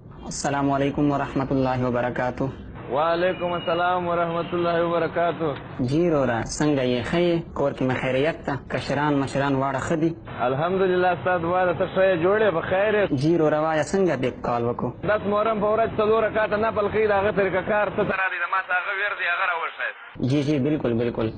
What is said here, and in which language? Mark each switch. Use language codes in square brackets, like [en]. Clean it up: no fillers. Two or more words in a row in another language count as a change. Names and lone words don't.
[ar] السلام علیکم ورحمۃ اللہ وبرکاتہ. وعلیکم السلام ورحمۃ اللہ وبرکاتہ. [ps] جی رورا څنګه یې ښه کور کې خیریت ته کشران مشران واړه ښه دي؟ الحمدلله استاد واده ته ښه جوړې په خیر. جی رورا وایه څنګه دې کال وکړو؟ 10 محرم په ورځ 4 رکعاته نفل کوي د هغه طریقه کار څه سره دی د ما څخه هغه ورد هغه راول شاید. جی جی بالکل بالکل.